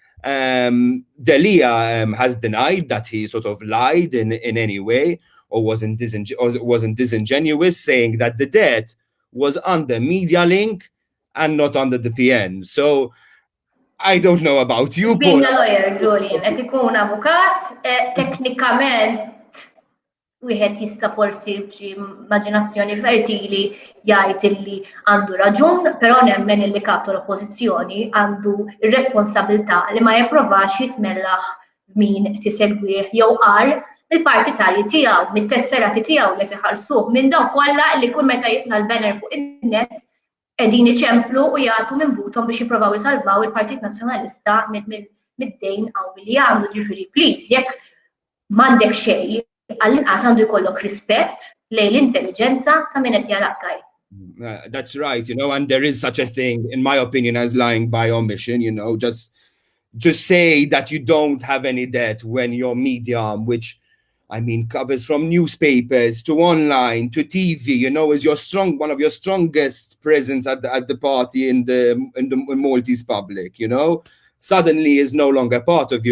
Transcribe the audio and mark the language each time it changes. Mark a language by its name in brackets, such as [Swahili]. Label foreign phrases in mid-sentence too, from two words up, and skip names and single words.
[English] Delia has denied that he sort of lied in any way or wasn't disingenuous, saying that the debt was under Media Link and not under the PN. So I don't know about you, Paul. Being a lawyer, [Maltese] Julian, qed ikun avukat, teknikament wieħed jista' forsi b'xi immaġinazzjoni fertili jgħid illi għandu raġun, però nemmen illi kap tal-oppożizzjoni għandu r-responsabilità li ma jipprovax jitmellaħ min tisegwih jew qar mill-partitarji tiegħu, mit-tesserati tiegħu li tiħallsuh minn dawn kollha li kull meta jitla l-banner fuq in-net qegħdin iċemplu u jagħtu minn buthom biex jippruvaw isalvaw il-Partit Nazzjonalista mid-dejn qawwi li għandu, ġifieri please jekk m'għandek xejn għall-inqas għandu jkollok rispett lejn l-intelligenza ta' min qed jarakkaj. [English] That's right, and there is such a thing, in my opinion, as lying by omission, just say that you don't have any debt when your media, which covers from newspapers to online to TV, is one of your strongest presence at the party in the Maltese public, suddenly is no longer part of you.